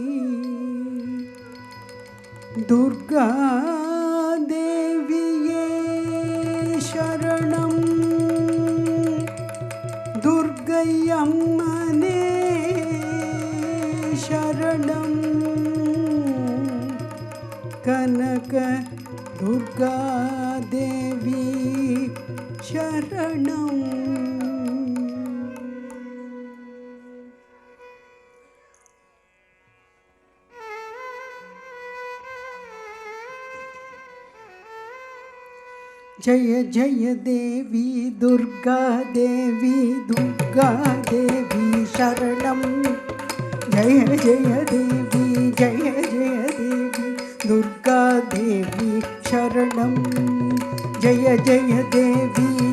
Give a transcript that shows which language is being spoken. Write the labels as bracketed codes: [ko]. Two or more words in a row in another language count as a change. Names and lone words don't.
[ta] துர்கா தேவியே சரணம் துர்கை அம்மனே சரணம் கனக துர்கா தேவி சரணம். [sa] जय जय देवी दुर्गा देवी दुर्गा देवी शरणं जय जय देवी दुर्गा देवी शरणं जय जय देवी